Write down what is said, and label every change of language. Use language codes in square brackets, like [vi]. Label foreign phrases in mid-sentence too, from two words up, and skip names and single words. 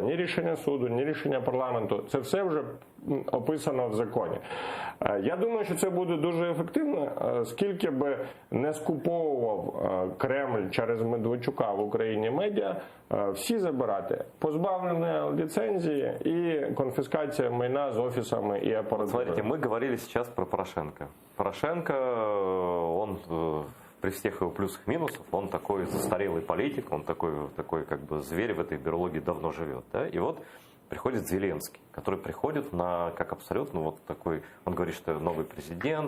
[uk] Ні рішення суду, ні рішення парламенту. Це все вже описано в законі. Я думаю, що це буде дуже ефективно, скільки би не скуповував Кремль через Медведчука в Україні медіа, всі забирати. Позбавлення ліцензії і конфіскація майна з офісами і апаратурою. [ru] Смотрите, мы говорили сейчас про Порошенко. Порошенко, он при всех его плюсах и минусах, он такой застарелый политик, он такой как бы зверь в этой берлоге давно живет. Да? И вот приходит Зеленский, который приходит на, как абсолютно вот такой, он говорит, что новый президент.